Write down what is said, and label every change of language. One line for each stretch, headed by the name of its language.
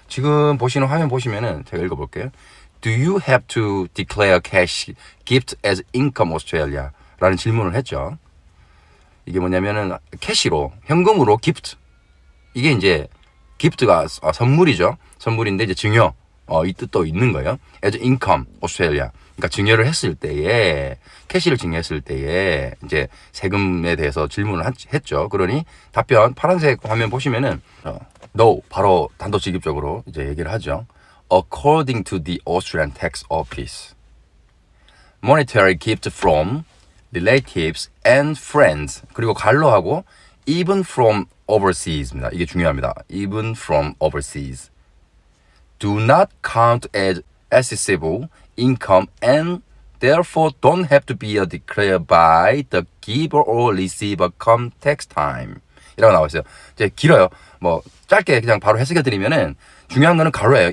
Korean: 지금 보시는 화면 보시면은 제가 읽어볼게요.
English: Do you have to declare cash gift as income Australia?
Korean: 라는 질문을 했죠. 이게 뭐냐면은 캐시로, 현금으로 gift. 이게 이제 gift가 선물이죠. 선물인데 이제 증여, 이 뜻도 있는 거예요.
English: as income Australia.
Korean: 그러니까 증여를 했을 때에, 캐시를 증여했을 때에 이제 세금에 대해서 질문을 했죠. 그러니 답변 파란색 화면 보시면은 no, 바로 단도직입적으로 이제 얘기를 하죠.
English: According to the Austrian Tax Office, monetary gift from relatives and friends,
Korean: 그리고 갈로하고
English: even from overseas
Korean: 입니다. 이게 중요합니다.
English: even from overseas do not count as assessable income and therefore don't have to be declared by the giver or receiver come tax time.
Korean: 이라고 나와 있어요. 이제 길어요. 뭐 짧게 그냥 바로 해석해 드리면은 중요한 거는 가로예요.